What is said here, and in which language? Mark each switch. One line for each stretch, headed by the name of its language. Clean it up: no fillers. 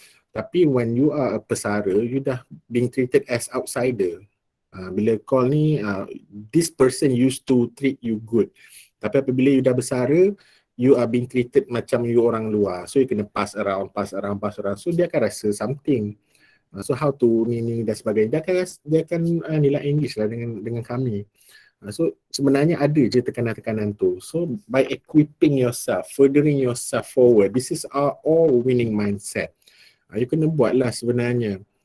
English: Tapi when you are a pesara, you dah being treated as outsider. Bila call ni, this person used to treat you good.
Malay: Tapi apabila you dah bersara,
English: you are being treated
Malay: macam you orang luar. So you kena pass around. So dia akan rasa something. So how to ni dan sebagainya. Dia akan nilai English lah dengan kami. So sebenarnya ada je tekanan-tekanan tu.
English: So by equipping yourself, furthering yourself forward, this is all winning mindset.
Malay: You kena buatlah sebenarnya.